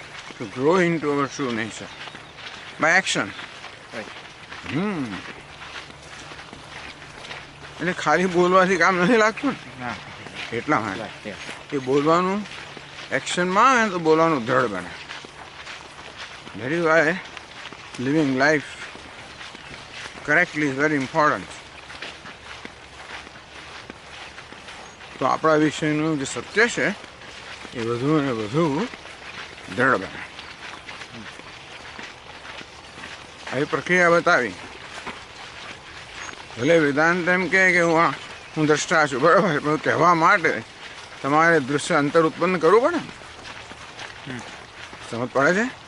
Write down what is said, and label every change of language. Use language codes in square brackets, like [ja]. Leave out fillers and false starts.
[en] To grow into our true nature by action. [gu] એટલે ખાલી બોલવાથી કામ નથી લાગતું ને, એટલા માટે એ બોલવાનું એક્શનમાં આવે તો બોલવાનું દ્રઢ બને. [en] That is why living life correctly is very important. [gu] તો આપણા વિષયનું જે સત્ય છે એ વધુ અને વધુ દ્રઢ બને. આવી પ્રક્રિયા બતાવી. ભલે વેદાંત એમ કહે કે હું દ્રષ્ટા છું, બરાબર, પણ કહેવા માટે તમારે દૃશ્ય અંતર ઉત્પન્ન કરવું પડે ને. સમજ પડે છે?